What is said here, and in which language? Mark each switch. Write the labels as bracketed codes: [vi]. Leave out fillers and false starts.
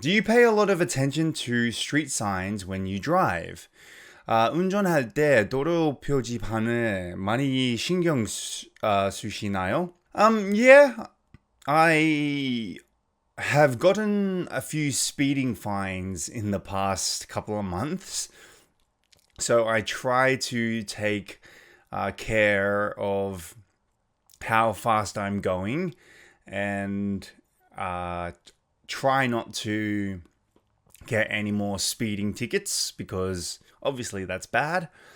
[en] Do you pay a lot of attention to street signs when you drive? [ko] 운전할 때 도로 표지판을 많이 신경 쓰시나요? [en] Yeah. I have gotten a few speeding fines in the past couple of months. So I try to take care of how fast I'm going and try not to get any more speeding tickets because obviously that's bad.